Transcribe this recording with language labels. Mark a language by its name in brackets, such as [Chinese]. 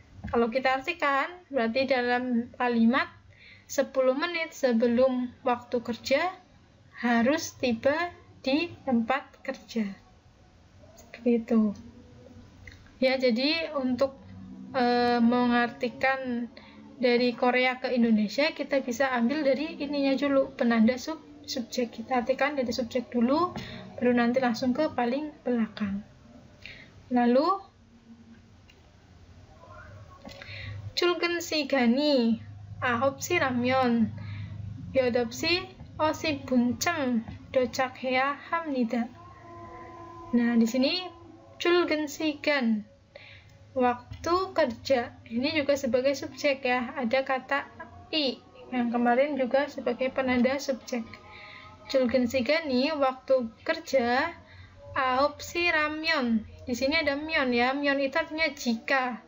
[Indonesian] Kalau kita artikan berarti dalam kalimat 10 menit sebelum waktu kerja harus tiba di tempat kerja. Seperti itu. Ya, jadi untuk mengartikan dari Korea ke Indonesia, kita bisa ambil dari ininya dulu, penanda subjek. Kita artikan dari subjek dulu, baru nanti langsung ke paling belakang. [Korean] Lalu, 출근시간이 9시 라면, 8시 50분쯤 도착해야 합니다. [Indonesian] Nah, di sini 출근시간, waktu kerja, ini juga sebagai subjek ya, ada kata i yang kemarin juga sebagai penanda subjek. 출근시간이, waktu kerja, 9시 라면, di sini ada myon ya, myon itu artinya jika.